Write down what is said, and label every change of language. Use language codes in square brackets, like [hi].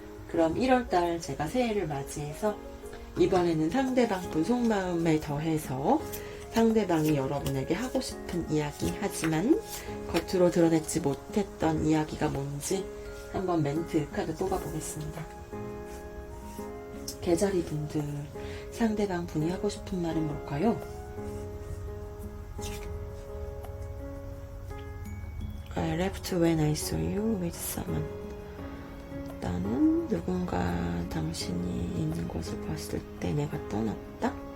[ko] 그럼 1월달 제가 새해를 맞이해서 이번에는 상대방분 속마음에 더해서 상대방이 여러분에게 하고 싶은 이야기, 하지만 겉으로 드러내지 못했던 이야기가 뭔지 한번 멘트 카드 뽑아보겠습니다. 개자리 분들, 상대방 분이 하고 싶은 말은 뭘까요? [en] I left when I saw you with someone. [ko] 나는 누군가 당신이 있는 것을 봤을 때 내가 떠났다?